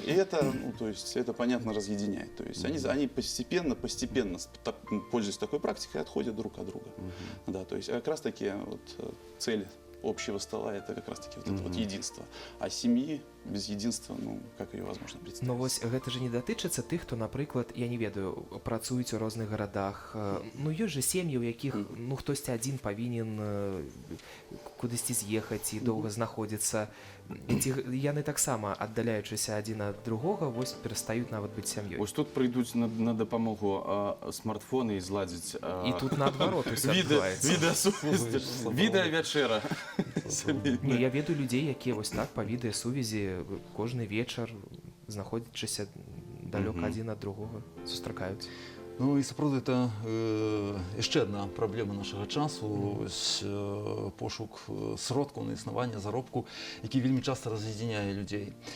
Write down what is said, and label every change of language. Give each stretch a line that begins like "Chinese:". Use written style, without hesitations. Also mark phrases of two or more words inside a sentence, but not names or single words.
Russian: И это, это понятно разъединяет. То есть они постепенно, пользуясь такой практикой, отходят друг от друга. Да, то есть как раз-таки цель общего стола – это как раз-таки это единство. А семьи без единства, как ее возможно представить?
Belarusian: Ну, вось гэта же не датычыцца тых, хто, напрыклад, я не ведаю, працуюць у розных гарадах. Ну, ёсць же сем'і, у якіх, хтосьці адзін павінен кудысьці з'ехаць і доўга знаходзіцца. Ці яны таксама, аддаляючыся адзін ад другога, вось перастаюць нават быць сям'ёй.
Ukrainian: Ось тут прийдуть на допомогу смартфони і зладять
Belarusian: І тут наадварот усё адбываецца.
Ukrainian: відеосувязь, відеовечера.
Belarusian: Не, я ведаю людзей, якія вось так па відэасувязі кожны вечар, знаходзячыся далёка адзін ад другога, сустракаюць. Ну і сапраўды это яшчэ адна праблема нашага часу, ось пошук сродкаў на існаванне, заробку, які вельмі часта раз'ядзяняе людзей.